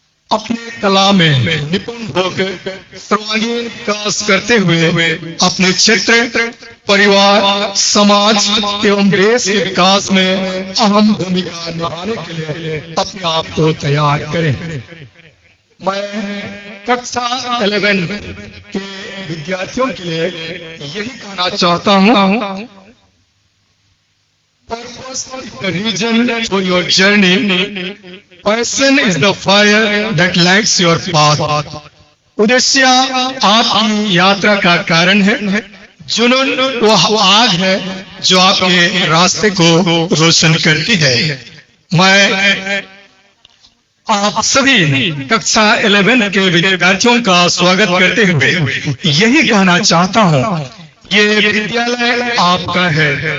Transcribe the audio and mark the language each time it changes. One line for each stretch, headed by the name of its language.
Hindi: अपने कला में निपुण होकर सर्वांगीण विकास करते हुए अपने क्षेत्र, परिवार, समाज एवं देश के विकास में अहम भूमिका निभाने के लिए अपने आप को तैयार करें। मैं कक्षा 11 के विद्यार्थियों के लिए यही कहना चाहता हूँ,
English: Purpose is the reason for your journey. Passion is the fire that lights your path.
Hindi: उद्देश्य आपकी यात्रा का कारण है, जुनून वह आग है जो आपके रास्ते को रोशन करती है। मैं आप सभी कक्षा 11 के विद्यार्थियों का स्वागत करते हुए यही कहना चाहता हूँ, ये विद्यालय आपका है।